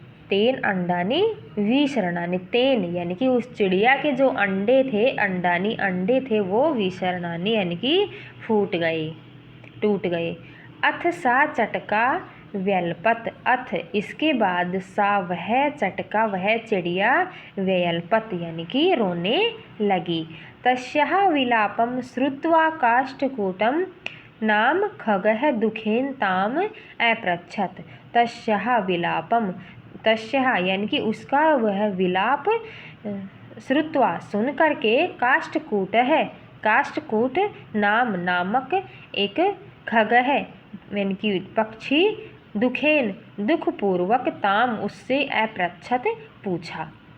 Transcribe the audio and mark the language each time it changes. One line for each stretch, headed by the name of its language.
Sanskrit: तेन अंडानी विसृणानि।
Hindi: तेन यानी कि उस चिड़िया के जो अंडे थे, अंडानी अंडे थे, वो विसृणानि यानी कि फूट गए, टूट गए।
Sanskrit: अथ सा चटका व्यल्पत।
Hindi: अथ इसके बाद, सा वह, चटका वह चिड़िया, व्यल्पत यानी कि रोने लगी।
Sanskrit: तस्याः विलापं श्रुत्वा काष्ठकूटं नाम खगः दुखेन ताम अपृच्छत्।
Hindi: तस्याः विलापम, तस्याः यानी कि उसका वह विलाप, श्रुत्वा सुन करके, काष्ठकूट है, काष्ठकूट नाम नामक एक, खगः यानी कि पक्षी, दुखेन दुखपूर्वक, ताम उससे, अपृच्छत् पूछा।